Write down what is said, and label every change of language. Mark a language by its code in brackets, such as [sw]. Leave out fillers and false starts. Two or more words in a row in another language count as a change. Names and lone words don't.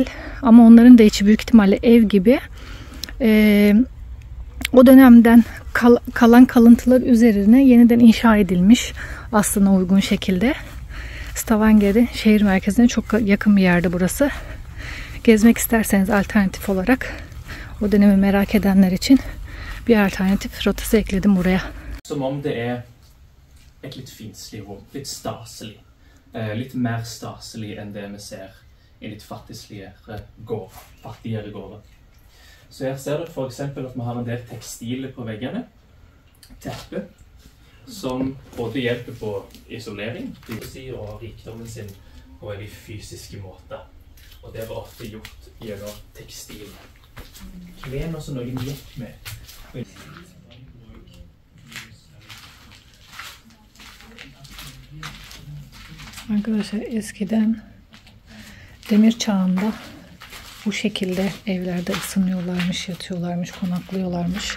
[tr] Ama onların da içi büyük ihtimalle ev gibi. O dönemden kalan kalıntılar üzerine yeniden inşa edilmiş aslına uygun şekilde. Stavanger'in şehir merkezine çok yakın bir yerde burası. Gezmek isterseniz alternatif olarak o dönemi merak edenler için bir alternatif rotası ekledim buraya. [no] Som om det er et litt finslig rom, litt staselig. Litt mer staselig enn det vi ser i litt fattigere gårder. Så her ser du for eksempel at vi har en del tekstiler på veggene. Teppe, som både hjelper på isolering, og rikdommen sin på en fysiske måte. Og det var ofte gjort gjennom tekstil. Klen også noen gikk med. [tr] Arkadaşlar eskiden demir çağında bu şekilde evlerde ısınıyorlarmış, yatıyorlarmış, konaklıyorlarmış.